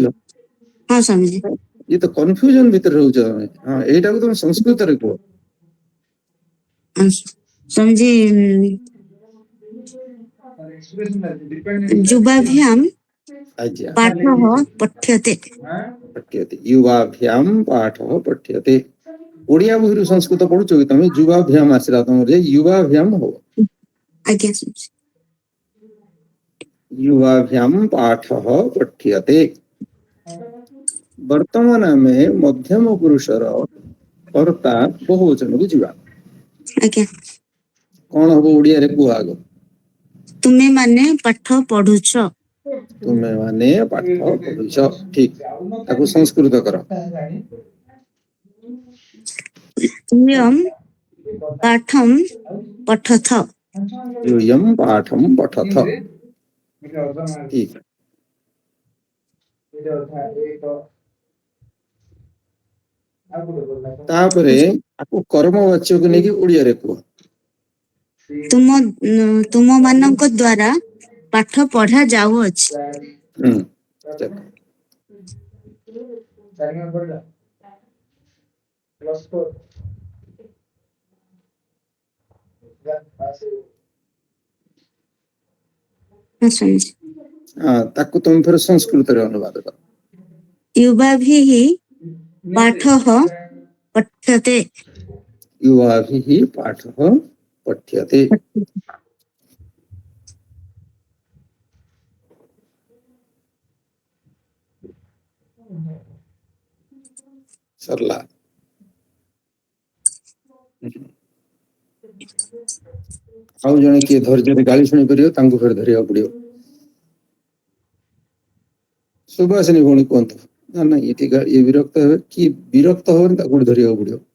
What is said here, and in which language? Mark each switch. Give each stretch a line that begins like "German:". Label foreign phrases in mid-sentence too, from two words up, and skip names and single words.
Odia: ହଁ ସ୍ୱାମୀଜୀ। ଇଏ ତ କନଫ୍ୟୁଜନ ଭିତରେ ରହୁଛ ତମେ। ହଁ, ଏଇଟାକୁ ତମେ ସଂସ୍କୃତରେ କୁହ। ସ୍ୱାମୀଜୀ ଯୁବାଭ୍ୟାମ ଆଜ୍ଞା,
Sanskrit: ପାଠଃ ପଠ୍ୟତେ। युवाभ्याम पाठः पठ्यते।
Odia: ओडिया बहिରୁ ସଂସ୍କୃତ ପଢୁଛ କି ତମେ? युवाभ्याम ଆସିଲା ତମର, युवाभ्याम ହବ। ଆଜ୍ଞା ସ୍ୱାମୀଜୀ।
Sanskrit: युवाभ्याम पाठः पठ्यते।
Odia: ବର୍ତ୍ତମାନ ଆମେ ମଧ୍ୟମ ପୁରୁଷର କର୍ତ୍ତା ବହୁବଚନକୁ ଯିବା। ଆଜ୍ଞା। କଣ ହବ ଓଡିଆରେ କୁହ ଆଗ? ତୁମେ ମାନେ ପାଠ ପଢୁଛ। ତୁମେ ମାନେ ପାଠ ପଢୁଛ। ଠିକ। ତାକୁ ସଂସ୍କୃତ କର।
Sanskrit: यूयं पाठं पठथ। यूयं पाठं पठथ। ठीक।
Odia: ତାପରେ ଆକୁ କର୍ମବାଚ୍ୟକୁ ନେଇକି ଓଡିଆରେ କୁହ। ତୁମ ମାନଙ୍କ ଦ୍ୱାରା ପାଠ ପଢା ଯାଉଅଛି। ତାକୁ ତମେ ଫେର ସଂସ୍କୃତରେ ଅନୁବାଦ କର।
Sanskrit: युवाभिः पाठः पठ्यते। युवाभिः पाठः पठ्यते
Odia: सरला ଆଉ ଜଣେ କିଏ ଧୈର୍ଯ୍ୟରେ ଗାଳି ଶୁଣି ପାରିବ ତାଙ୍କୁ ଫେର ଧରିବାକୁ ପଡିବ। ସୁବାସିନୀ ଭଉଣୀ କୁହନ୍ତୁ। ନା ନା ଏଠି ଇଏ ବିରକ୍ତ ହେବେ କି ବିରକ୍ତ ହବନି ତାକୁ ଗୋଟେ ଧରିବାକୁ ପଡିବ।